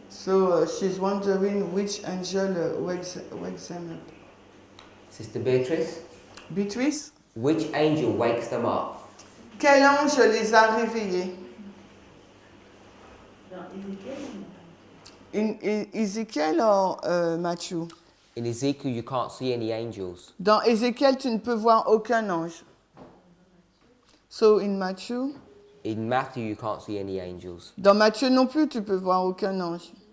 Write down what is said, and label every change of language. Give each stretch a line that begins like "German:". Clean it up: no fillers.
English: So she's wondering which angel wakes them up. Sister Beatrice, Beatrice, which angel wakes them up?
French: quel ange les a réveillés? Dans Ézéchiel, In Ézéchiel ou Matthieu?
English: In Ezekiel, you can't see any angels.
French: Dans Ézéchiel, tu ne peux voir aucun ange.
English: So in Matthieu? In Matthew, you can't see any angels.
French: Dans Matthieu non plus, tu peux voir aucun ange.